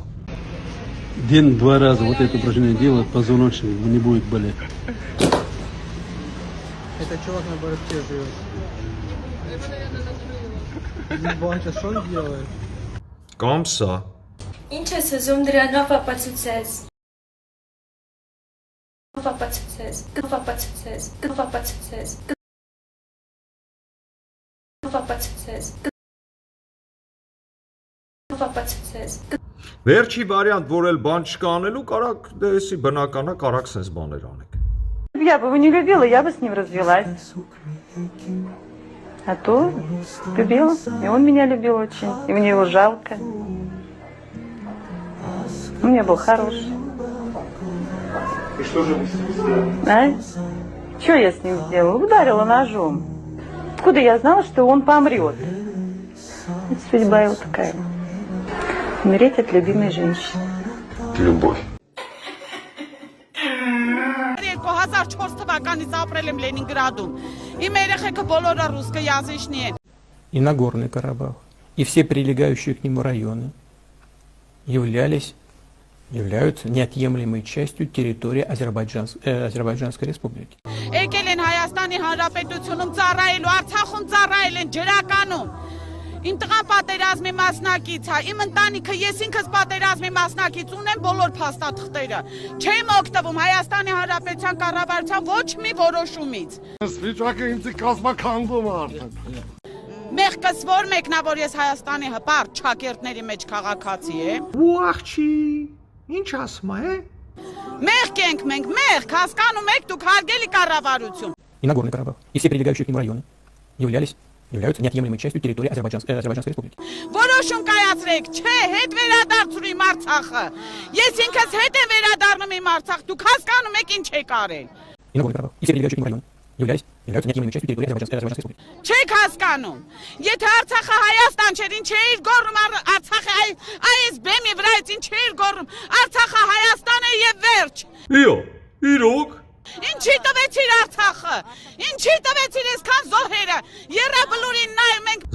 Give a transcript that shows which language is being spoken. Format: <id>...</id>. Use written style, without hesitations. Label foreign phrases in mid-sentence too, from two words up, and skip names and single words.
<ru>День-два раза вот это упражнение делать, позвоночник не будет болеть. Это чувак на бородке живет. Ебать, а что он делает?</ru> <hy>Կամ սա։ Ինչ ես ուզում դրանով ապացուցես։ Վերջի վարիանտ, որ էլ բան չկա անելու, կարակ դեսի բնականա, կարակ սենց բաներ անեք։</hy> <ru>Я бы его не любила, я бы с ним развелась. А то любила, и он меня любил очень, и мне его жалко. Он мне был хороший. И что же вы с ним сделали? А? Что я с ним сделала? Ударила ножом. Откуда я знала, что он помрет? Это судьба его такая. Умереть от любимой женщины. Любовь.</ru> <hy>2004 թվականից ապրել եմ Լենինգրադում։ Իմ երեխեքը բոլորը ռուսկա язычնի են։</hy> <ru>И Нагорный Карабах, и все прилегающие к нему районы являются неотъемлемой частью территории Азербайджанской республики.</ru> <hy>Եկել են Հայաստանի Հանրապետությունում ծառայելու, Արցախում ծառայել են ջրականում։ Իմ տղան պատերազմի մասնակից է, իմ ընտանիքը, ես ինքս պատերազմի մասնակից ունեմ բոլոր փաստաթղթերը։ Չեմ օգտվում Հայաստանի Հանրապետության կառավարության ոչ մի որոշումից։ Վիճակը ինձ կազմակերպվում է արդեն։ Մեղքս որ մեկն է, որ ես Հայաստանի հպարտ ճակերտների մեջ քաղաքացի եմ։ Ու աղջի, ինչ ասում է։ Մեղք ենք մենք, մեղք, հասկանում եք դուք հարգելի կառավարություն։</hy> <ru>И Нагорный Карабах, и все прилегающие к нему районы являются неотъемлемой частью территории Азербайджанской республики.</ru> <hy>Որոշում կայացրեք, չէ, հետ վերադարձրու իմ Արցախը։ Ես ինքս հետ եմ վերադառնում իմ Արցախ, դուք հասկանում եք ինչ եք արել։</hy> <ru>И Нагорный Карабах, и все прилегающие к нему районы являются неотъемлемой частью территории Азербайджанской республики.</ru> <hy>Չեք հասկանում։ Եթե Արցախը Հայաստան չէր, ինչ էր գոռում Արցախը այս բեմի վրայից ինչ էր գոռում։ Արցախը Հայաստան է եւ վերջ։ Իո, իրոք։ Ինչի տվեցիր Արցախը։ Ինչի տվեցիր այսքան զոհերը։ Եռաբլուրին նայում ենք։</hy>